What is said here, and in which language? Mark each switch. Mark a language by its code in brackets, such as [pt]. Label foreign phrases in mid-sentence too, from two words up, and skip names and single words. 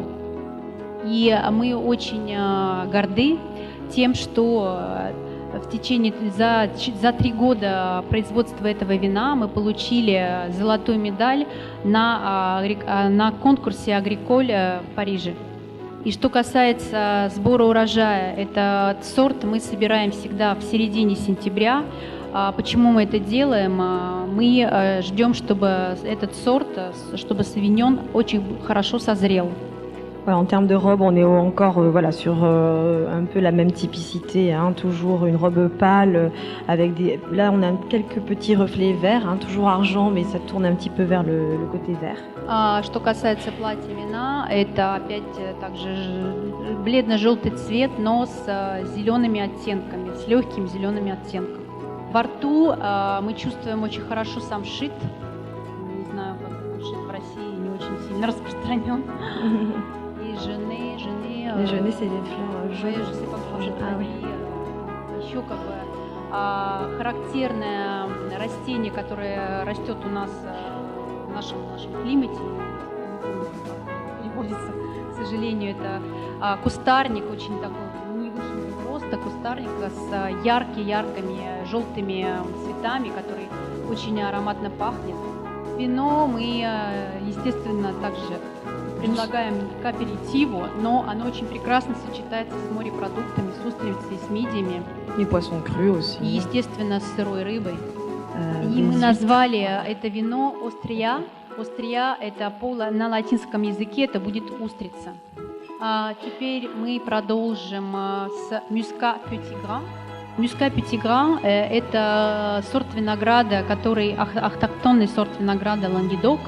[ru] И мы очень горды тем, что за 3 года производства этого вина мы получили золотую медаль на конкурсе «Агриколь» в Париже. И что касается сбора урожая, этот сорт мы собираем всегда в середине сентября. Почему мы это делаем? Мы ждем, чтобы этот сорт, чтобы савиньон очень хорошо созрел. [fr] En termes de robe, on est encore sur un peu la même typicité, hein, toujours une robe pâle avec là on a quelques petits reflets verts, hein, toujours argent, mais ça tourne un petit peu vers le côté vert. [ru] Что касается платья вина, это опять также бледно-желтый цвет, но с зелеными оттенками, с легким зелеными оттенками. Во рту мы чувствуем очень хорошо самшит. Не знаю, как самшит в России не очень сильно распространен. [fr] Les genêts, c'est des fleurs jaunes. [ru] Еще как бы характерное растение, которое растет у нас в нашем климате, переводится, к сожалению, это кустарник, очень такой невысокого роста, кустарник с яркими желтыми цветами, который очень ароматно пахнет. вино мы, естественно, также предлагаем к аперитиву, но оно очень прекрасно сочетается с морепродуктами, с устрицей, с мидиями [fr] Les poissons crus aussi. [ru] и, естественно, с сырой рыбой. И des мы huîtres. назвали это вино острия. Острия – это на латинском языке это будет устрица. Теперь мы продолжим с Muscat Petit Grain. Muscat Petit Grain – это сорт винограда, который автохтонный сорт винограда Лангедока.